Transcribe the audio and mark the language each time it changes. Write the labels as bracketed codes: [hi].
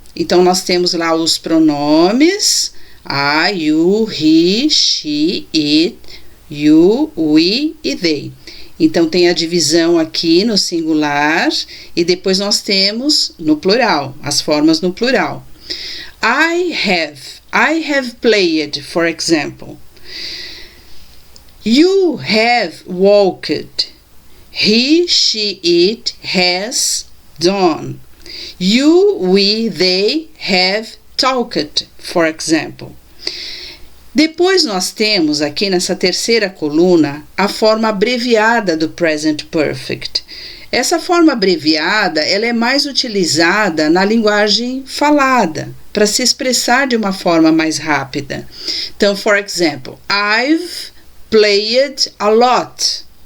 [pt] Então, nós temos lá os pronomes I, you, he, she, it, you, we e they. Então, tem a divisão aqui no singular e depois nós temos no plural, as formas no plural. [en] I have played, for example. You have walked. He, she, it has done. You, we, they have talked, for example. [pt] Depois nós temos aqui nessa terceira coluna a forma abreviada do present perfect. Essa forma abreviada, ela é mais utilizada na linguagem falada, para se expressar de uma forma mais rápida. [en] Então, for example, I've played a lot.